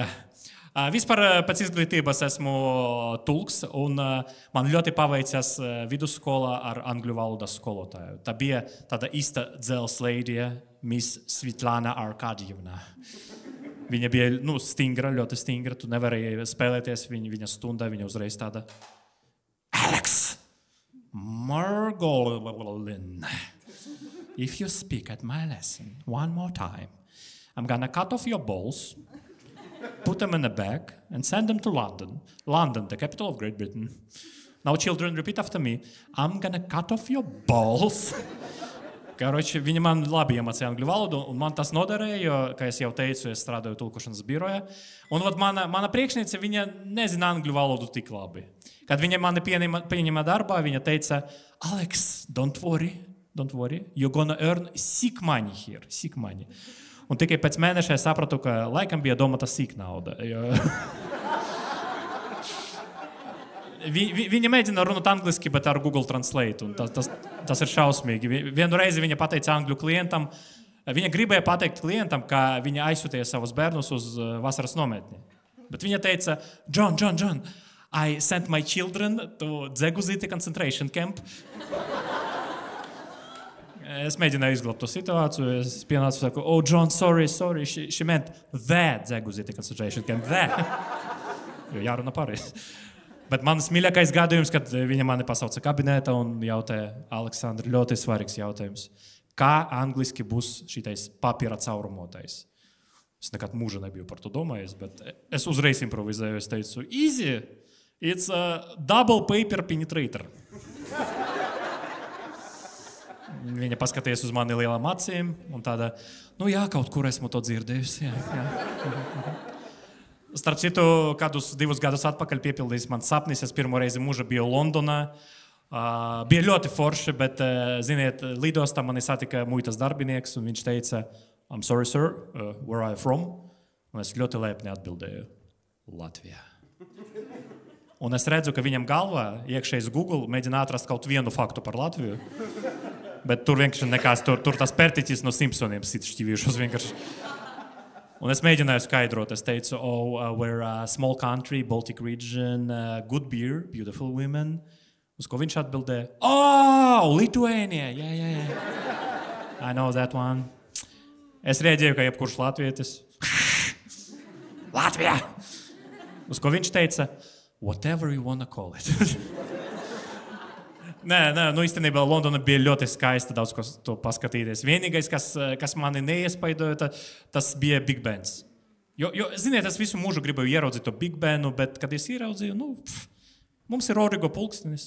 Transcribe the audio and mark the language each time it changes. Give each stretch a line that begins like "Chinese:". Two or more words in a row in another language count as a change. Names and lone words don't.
Latvian: Vispār pēc izglītības esmu tulks, un man ļoti paveicās vidusskolā ar angļu valodas skolotāju. Tā bija tāda īsta dzelzceļa, Miss Svetlana Arkadievna. Viņa bija stingra, ļoti stingra. Tu nevarēji spēlēties viņa stundā, viņa uzreiz tāda
English: Alex Margolin, if you speak at my lesson one more time, I'm gonna cut off your balls, put them in a bag, and send them to London. London, the capital of Great Britain. Now, children, repeat after me. I'm gonna cut off your balls.
Latvian: Karoči, viņa man labi iemācīja angļu valodu, un man tas noderēja, jo, kā es jau teicu, es strādāju tulkošanas birojā. Un mana priekšniece, viņa nezina angļu valodu tik labi. Kad viņa mani pieņēma darbā, viņa teica,
English: Alex, don't worry, you're gonna earn sick money here, sick money.
Latvian: Un tikai pēc mēneša es sapratu, ka laikam bija domāta sīk nauda. Viņa mēģina runāt angliski, bet ar Google Translate. Un tas ir šausmīgi. Vienu reizi viņa pateica angļu klientam, viņa gribēja pateikt klientam, ka viņa aizsūtīja savus bērnus uz vasaras nometni. Bet viņa teica,
English: John, I sent my children to Dzeguzīti concentration camp.
Latvian: Es mēģināju izglābt to situāciju. Es pienācu un saku,
English: oh, John, sorry. She meant the Dzeguzīti concentration camp. The.
Latvian: Jo jārunā pareizi. Bet mans mīļākais gadījums, kad viņa mani pasauca kabinetā un jautāja, Aleksandr, ļoti svarīgs jautājums. Kā angliski būs šitais papīra caurumotais? Es nekad mūžā nebiju par to domājis, bet es uzreiz improvizēju. Es teicu,
English: easy, it's a double paper penetrator.
Latvian: Viņa paskatījās uz mani lielām acīm un tāda, jā, kaut kur esmu to dzirdējusi. Jā. Starp citu, kādus 2 gadus atpakaļ piepildījis man sapnis. Es pirmo reizi mūžā biju Londonā. Bija ļoti forši, bet, ziniet, lidostā mani satika muitas darbinieks, un viņš teica,
English: I'm sorry, sir, where are you from?
Latvian: Un es ļoti lepni atbildēju, Latvijā. Un es redzu, ka viņam galvā, iekšējais Google, mēģina atrast kaut vienu faktu par Latviju. Bet tur vienkārši nekās, tur tas pērtiķis no Simpsoniem sit šķivījušos vienkārši. Un es mēģināju skaidrot, es teicu,
English: we're a small country, Baltic region, good beer, beautiful women.
Latvian: Uz ko viņš atbildēja,
English: Lithuania, yeah. I know that one.
Latvian: Es rēģēju, ka jebkurš latvietis. Latvijā! Uz ko viņš teica,
English: whatever you wanna call it.
Latvian: Nē, īstenībā Londona bija ļoti skaista, daudz ko to paskatīties. Vienīgais, kas mani neiespaidoja, tas bija Big Bens. Jo, ziniet, es visu mūžu gribēju ieraudzīt to Big Benu, bet, kad es ieraudzīju, mums ir Origo pulkstenis.